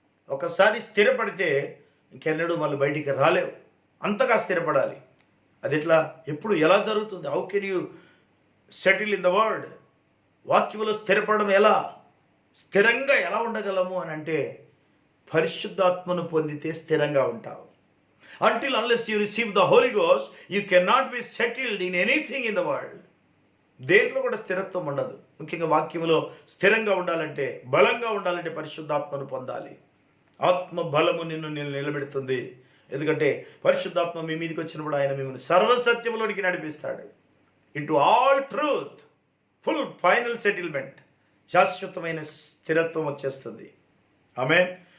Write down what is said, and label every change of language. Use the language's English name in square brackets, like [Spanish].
[Telugu] ఒకసారి స్థిరపడితే ఇంకెన్నడూ మళ్ళీ బయటికి రాలేవు. అంతగా స్థిరపడాలి. అది ఎట్లా, ఎప్పుడు, ఎలా జరుగుతుంది? [English] How can you settle in the word? [Telugu] వాక్యంలో స్థిరపడడం ఎలా, స్థిరంగా ఎలా ఉండగలము అని అంటే, పరిశుద్ధాత్మను పొందితే స్థిరంగా ఉంటావు. [English] Until unless you receive the Holy Ghost, you cannot be settled in anything in the world. [Telugu] దేంట్లో కూడా స్థిరత్వం ఉండదు. ముఖ్యంగా వాక్యంలో స్థిరంగా ఉండాలంటే, బలంగా ఉండాలంటే పరిశుద్ధాత్మను పొందాలి. ఆత్మ బలము నిన్ను నిలబెడుతుంది. ఎందుకంటే పరిశుద్ధాత్మ మీ మీదకి వచ్చినప్పుడు ఆయన మిమ్మల్ని సర్వసత్యంలోనికి నడిపిస్తాడు. [English] into all truth, full final settlement, [Telugu] శాశ్వతమైన స్థిరత్వం వచ్చేస్తుంది. [English] Amen.